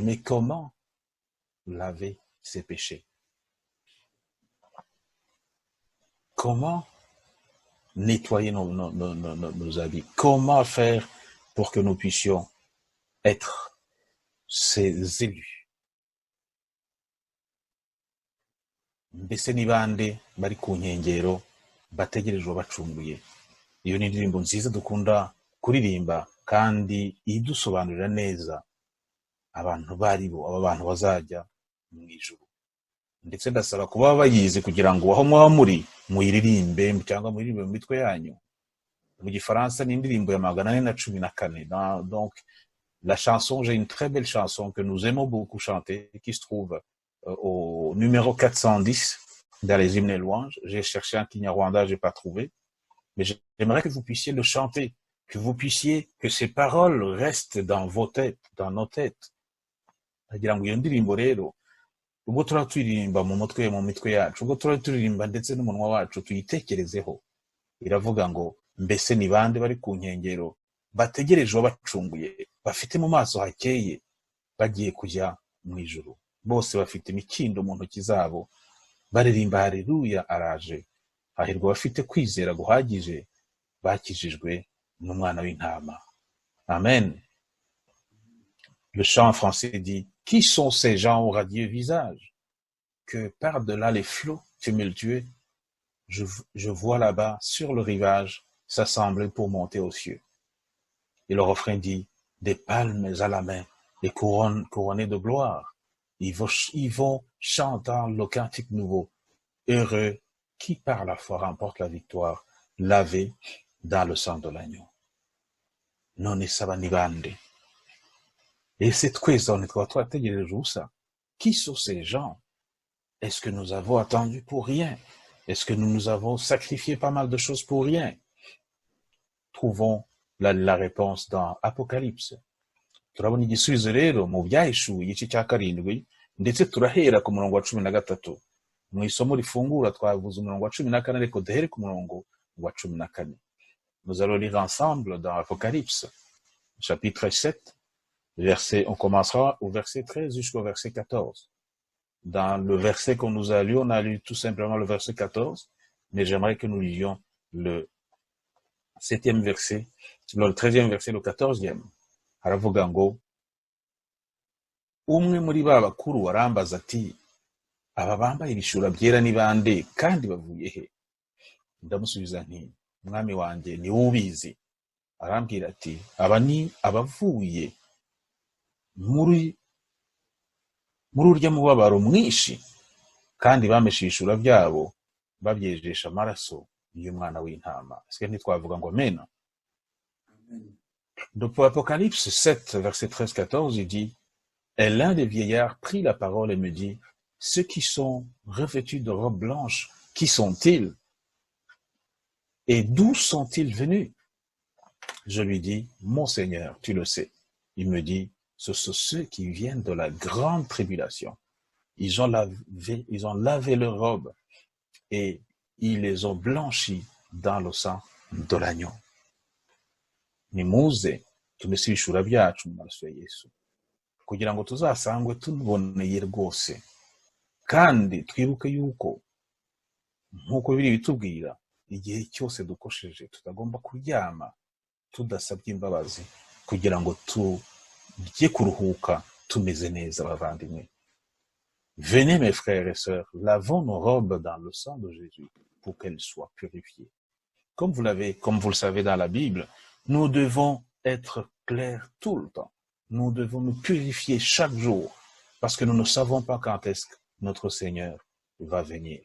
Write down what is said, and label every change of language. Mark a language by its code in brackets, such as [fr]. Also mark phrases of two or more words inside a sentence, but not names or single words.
[fr] Mais comment laver ces péchés? Comment nettoyer nos habits? Comment faire pour que nous puissions être ces élus? [rw] Mbese ni bande bari ku nkengero bategerejwe bacunguye? Iyo ni indirimbo nziza dukunda kuririmba kandi idusobanurira neza abantu baribo, aba bantu bazajya mu ijuru. Ndetse ndasaba kuba bayizi kugira ngo aho mwaba muri muyiririmbe cyangwa muyiririmbe mu mitwe yanyu. Mu Gifaransa ni indirimbo ya 414. [fr] Donc La chanson, j'ai une très belle chanson que nous aimons beaucoup chanter, qui se trouve au numéro 410 dans les hymnes et louanges. J'ai cherché un Kinyarwanda, j'ai pas trouvé. Mais j'aimerais que vous puissiez le chanter, que ces paroles restent dans vos têtes, dans nos têtes. [rw] Ndagira ngo iyo ndirimbo rero, ubwo turaturirimba mu mitwe yacu, ubwo turaturirimba ndetse n'umunwa wacu tuyitekerezeho. Iravuga ngo, mbese ni bande bari ku nkengero, bategereje wabacunguye, bafite mu maso hakeye, bagiye kujya mu ijuru. Bose bafite imikindo mu ntoki zabo, baririmba haleluya araje. Hahirwa bafite kwizera guhagije, bakijijwe n'umwana w'intama. Amen. [fr] Le chant en français dit, qui sont ces gens au radieux visage, que par-delà les flots tumultueux, je vois là-bas, sur le rivage, s'assembler pour monter aux cieux. Et le refrain dit, des palmes à la main, des couronnes couronnées de gloire. Ils vont chantant le cantique nouveau, heureux qui par la foi remporte la victoire, lavé dans le sang de l'agneau. [rw] None saba ni bande. [fr] Et c'est twese on est [rw] twategereje ubusa. [fr] Qui sont ces gens? Est-ce que nous avons attendu pour rien? Est-ce que nous avons sacrifié pas mal de choses pour rien? Trouvons la réponse dans Apocalypse. [rw] Turabona igisubizo rero mu byahishuwe igice cya 7, ndetse turahera ku murongo wa 13. Mu isomo rifungura twavuze umurongo wa 14, ariko duhere ku murongo wa 14. [fr] Nous allons lire ensemble dans Apocalypse, chapitre 7, on commencera au verset 13 jusqu'au verset 14. Dans le verset qu'on nous a lu, on a lu tout simplement le verset 14, mais j'aimerais que nous lisions le 7e verset, le 13e verset, le 14e. [rw] Haravuga ngo, umwe muri ba bakuru arambaza ati, aba bambaye ibishura byera ni bande kandi bavuye he? Ndamusubiza nti, mwami wanjye ni ubizi. Arambwira ati, aba ni abavuye muri urya mubabaro mwinshi, kandi bameshe ibishura byabo babyejesha amaraso y'umwana w'intama. [fr] Est-ce que [rw] ntitwavuga ngo amen? [fr] Dans Apocalypse 7, verset 13-14, il dit, et l'un des vieillards prit la parole et me dit, ceux qui sont revêtus de robes blanches, qui sont-ils? Et d'où sont-ils venus? Je lui dis, mon Seigneur, tu le sais. Il me dit, ce sont ceux qui viennent de la grande tribulation. Ils ont lavé leurs robes et ils les ont blanchis dans le sang de l'agneau. [rw] Nimuze tumese ibishura byacu mu maraso ya Yesu, kugira ngo tuzasangwe tunuboneye rwose. Kandi twibuke yuko nk'uko Bibiliya bitubwira, igihe cyose dukosheje tutagomba kuryama tudasabye imbabazi, kugira ngo tujye kuruhuka tumeze neza bavandimwe. [fr] Venez mes frères et sœurs, lavons nos robes dans le sang de Jésus pour qu'elles soient purifiées. Comme vous le savez dans la Bible, nous devons être clairs tout le temps. Nous devons nous purifier chaque jour, parce que nous ne savons pas quand est-ce que notre Seigneur va venir.